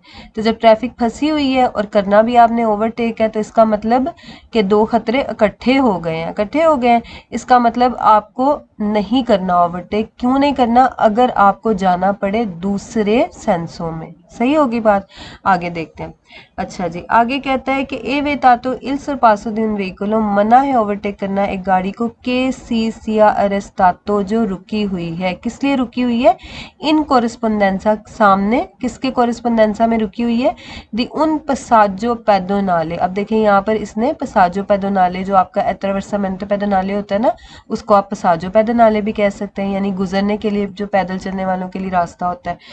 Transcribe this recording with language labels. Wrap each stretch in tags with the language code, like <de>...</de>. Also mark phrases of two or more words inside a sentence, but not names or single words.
<ur>تو جب ٹریفک پھنسی ہوئی ہے اور کرنا بھی آپ نے اوورٹیک ہے، تو اس کا مطلب کہ دو خطرے اکٹھے ہو گئے ہیں، اکٹھے ہو گئے ہیں. اس کا مطلب آپ کو نہیں کرنا اوورٹیک. کیوں نہیں کرنا? اگر آپ کو جانا پڑے دوسرے sensi میں، صحیح ہوگی بات. آگے دیکھتے ہیں۔ اچھا جی، آگے کہتا ہے کہ</ur> <it>è vietato il sorpasso di un veicolo,</it> <ur>منع ہے اوورٹیک کرنا ایک گاڑی کو,</ur> <it>che si sia arrestato,</it> <ur>جو رکی ہوئی ہے. کس لیے رکی ہوئی ہے?</ur> <it>in corrispondenza,</it> <ur>سامنے کس کے corrispondenza میں رکی ہوئی ہے?</ur> <it>di un passaggio pedonale.</it> <ur>اب دیکھیے یہاں پر اس نے</ur> <it>passaggio pedonale,</it> <ur>جو آپ کا</ur> <it>attraversamento pedonale</it> <ur>ہوتا ہے نا، اس کو آپ</ur> <it>passaggio pedonale</it> <ur>بھی کہہ سکتے ہیں، یعنی گزرنے کے لیے جو پیدل چلنے والوں کے لیے راستہ ہوتا ہے.</ur>